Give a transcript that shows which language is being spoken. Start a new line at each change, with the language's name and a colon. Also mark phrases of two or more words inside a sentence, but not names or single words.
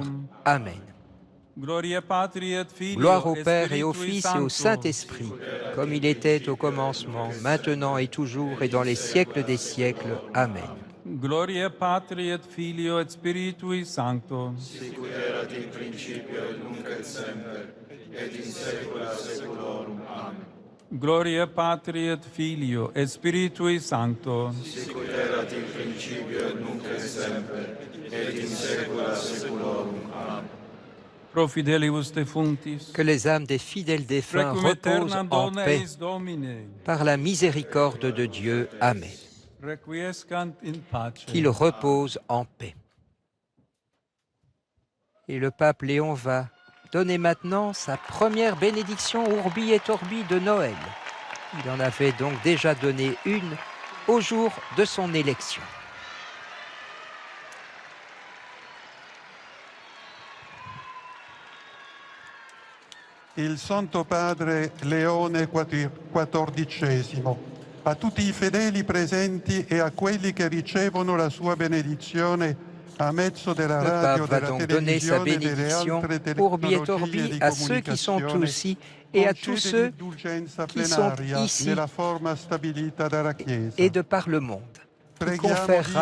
French: Amen. Gloire au Père et au Fils et au Saint-Esprit, comme il était au commencement, maintenant et toujours et dans les siècles des siècles. Amen.
Latin: Gloria Patri et Filio et Spiritui Sancto. Sicut erat in principio et nunc et semper, et in saecula saeculorum. Amen. Gloria Patri et Filio et Spiritui Sancto. Sicut erat in principio et nunc et semper, et in saecula saeculorum. Amen. Pro fidelibus defunctis.
French: Que les âmes des fidèles défunts
Latin: Requiem
French: reposent
Latin: aeternam
French: en
Latin: dona
French: paix
Latin: eis Domine.
French: par la miséricorde de Dieu. Amen.
Latin: Requiescant in pace.
French: Qu'ils reposent en paix. Et le pape Léon va donner maintenant sa première bénédiction Urbi et Orbi de Noël. Il en avait donc déjà donné une au jour de son élection.
Italian: Il Santo Padre Leone XIV, a tutti i fedeli presenti e a quelli che ricevono la sua benedizione a mezzo della
French: Le
Italian: radio,
French: pape va
Italian: della
French: donc donner sa
Italian: televisione e delle
French: bénédiction
Italian: altre
French: Urbi et
Italian: tecnologie
French: Orbi
Italian: di
French: à ceux qui sont
Italian: comunicazione,
French: aussi et à tous
Italian: concede
French: ceux
Italian: l'indulgenza
French: qui sont
Italian: plenaria
French: ici
Italian: nella forma stabilita dalla Chiesa.
French: et de par le monde. Il
Italian: Preghiamo
French: conférera